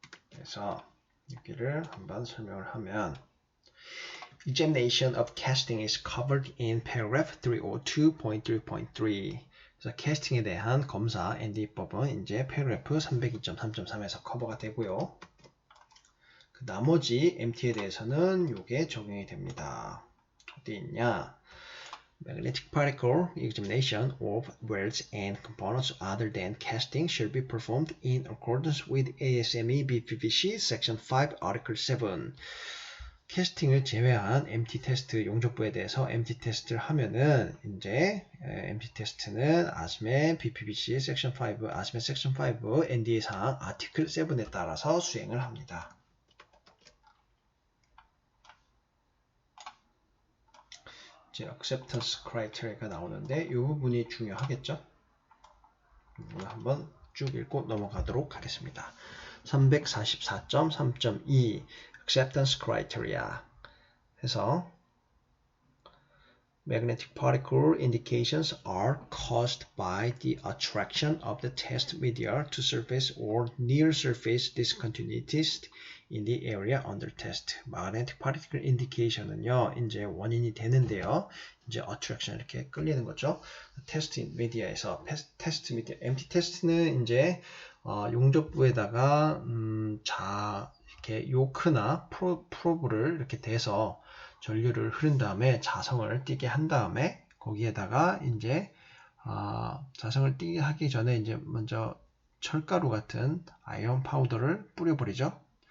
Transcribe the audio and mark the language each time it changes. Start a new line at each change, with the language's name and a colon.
Korean: 그래서 여기를 한번 설명을 하면,
English: Examination of casting is covered in paragraph 302.3.3.
Korean: 그래서 캐스팅에 대한 검사 ND법은 이제 패러그래프 302.3.3에서 커버가 되고요. 그 나머지 MT에 대해서는 이게 적용이 됩니다. 어디 있냐?
English: Magnetic particle examination of welds and components other than casting shall be performed in accordance with ASME BPPC Section 5 Article 7.
Korean: 캐스팅을 제외한 MT 테스트 용접부에 대해서 MT 테스트를 하면은 이제 MT 테스트는 ASME BPPC 섹션 5, ASME 섹션 5 NDA 사항 아티클 7에 따라서 수행을 합니다. 이제 acceptance criteria가 나오는데 이 부분이 중요하겠죠? 이 부분 한번 쭉 읽고 넘어가도록 하겠습니다.
English: 344.3.2 acceptance criteria 해서 magnetic particle indications are caused by the attraction of the test media to surface or near surface discontinuities in the area under test.
Korean: magnetic particle indication은요, 이제 원인이 되는데요. 이제 attraction 이렇게 끌리는 거죠. 테스트 미디어에서 테스트 미디어, MT 테스트는 이제 용접부에다가 이렇게 요크나 프로브를 이렇게 대서 전류를 흐른 다음에 자성을 띄게 한 다음에 거기에다가 이제 자성을 띄게 하기 전에 이제 먼저 철가루 같은 아이언 파우더를 뿌려버리죠.